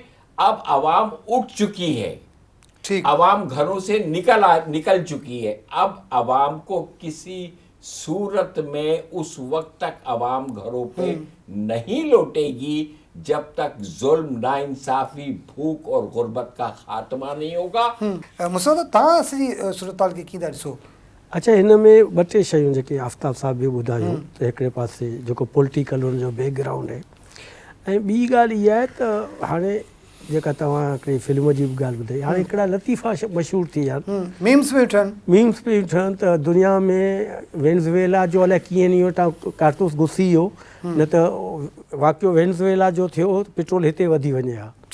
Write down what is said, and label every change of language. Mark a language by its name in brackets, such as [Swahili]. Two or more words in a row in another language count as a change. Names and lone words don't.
[Urdu] اب عوام اٹھ چکی ہے، عوام گھروں سے نکل چکی ہے، اب عوام کو کسی صورت میں اس وقت تک عوام گھروں پہ نہیں لوٹے گی جب تک ظلم، ناانصافی، بھوک اور غربت کا خاتمہ نہیں ہوگا۔ [Sindhi] مسعود تव्हां सॼी सूरतहाल खे कीअं था ॾिसो؟ अच्छा, हिन में ॿ टे शयूं जेके आफ्ताब साहब बि ॿुधायूं त हिकिड़े पासे जेको पॉलिटिकल हुनजो बैकग्राउंड आहे, ऐं ॿी ॻाल्हि इहा आहे त हाणे जेका तव्हां हिकिड़ी फिल्म जी बि ॻाल्हि ॿुधाई, हाणे हिकिड़ा लतीफ़ा मशहूरु थी विया आहिनि, मीम्स बि ठहनि त दुनिया में वेनेज़ुएला जो अलाए कीअं नहीं वटां कारतूस घुसी वियो, न त वाक़ियो वेनेज़ुएला जो थियो पेट्रोल हिते वधी वञे हा।